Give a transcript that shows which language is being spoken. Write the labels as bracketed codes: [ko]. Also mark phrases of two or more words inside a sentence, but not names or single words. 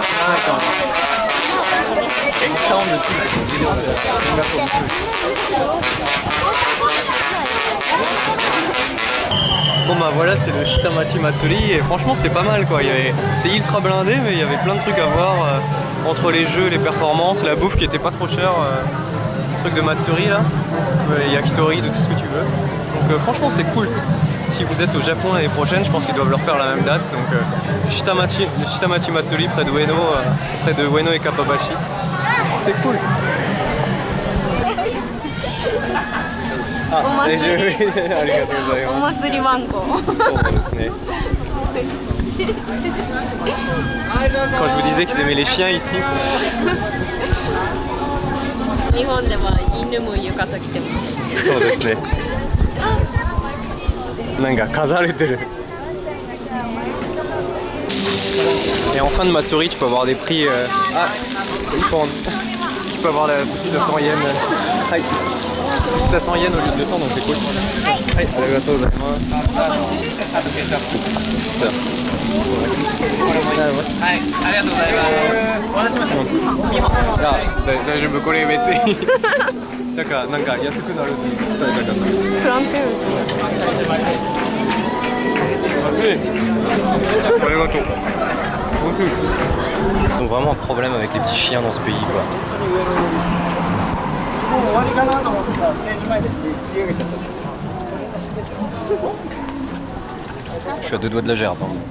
[ja] ないかも。エクサウンドっていうのが [fr] Bon bah voilà, c'était le Shitamachi Matsuri et franchement c'était pas mal quoi. C'est ultra blindé mais il y avait plein de trucs à voir entre les jeux, les performances, la bouffe qui était pas trop chère, truc de Matsuri là, yakitori, de tout ce que tu veux. Donc franchement c'était cool. Si vous êtes au Japon l'année prochaine, je pense qu'ils doivent leur faire la même date. Donc Shitamachi Matsuri près de Ueno et Kappabashi. C'est cool. Ah, [ja] お祭りありがとうございおます。祭りワンコ。そうですね。 [fr] Quand je vous disais qu'ils aimaient les chiens ici. [ja] 日本では犬も浴衣着てます。そうですね。なんか飾られてる。 [fr] Et en fin de Matsuri, tu peux avoir des prix. Ah, ils pendent. Tu peux avoir la petite de 100 yens. [ja] Hi. [fr] C'est à 100 yens au lieu de 200, donc c'est cool. [ja] はい、ありがとうございます. Daijoubu, これ別に。なんか安くなるって伝えたかった。フランクール。 [fr] Ils ont vraiment un problème avec les petits chiens dans ce pays quoi. Je suis à 2 doigts de la gerbe.